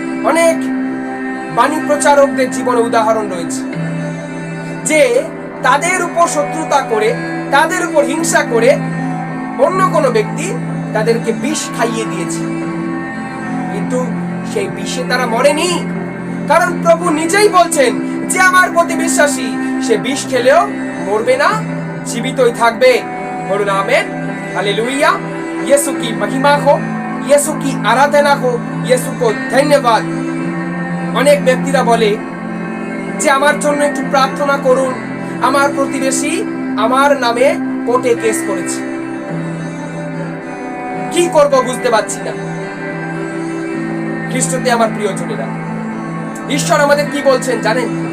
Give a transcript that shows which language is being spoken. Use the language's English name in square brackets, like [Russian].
[Bangla] অনেক বাণী প্রচারকদের জীবনে উদাহরণ রয়েছে যে তাদের উপর শত্রুতা করে, তাদের উপর হিংসা করে অন্য কোনো ব্যক্তি তাদেরকে বিষ খাইয়ে দিয়েছে, কিন্তু সেই বিষে তারা মরেনি। কারণ প্রভু নিজেই বলছেন যে আমার প্রতি বিশ্বাসী সে বিষ খেলেও মরবে না, জীবিতই থাকবে। বলুন আমেন, हालेलुया। [Hindi] यीशु की महिमा हो, यीशु की आराधना हो, यीशु को धन्यवाद। [Bangla] অনেক ব্যক্তিরা বলে যে আমার জন্য একটু প্রার্থনা করুন, আমার প্রতিবেশী আমার নামে কোর্টে কেস করেছে, কি করব বুঝতে পারছি না। খ্রিস্টতে আমার প্রিয়জনেরা, ঈশ্বর আমাদের কি বলছেন জানেন?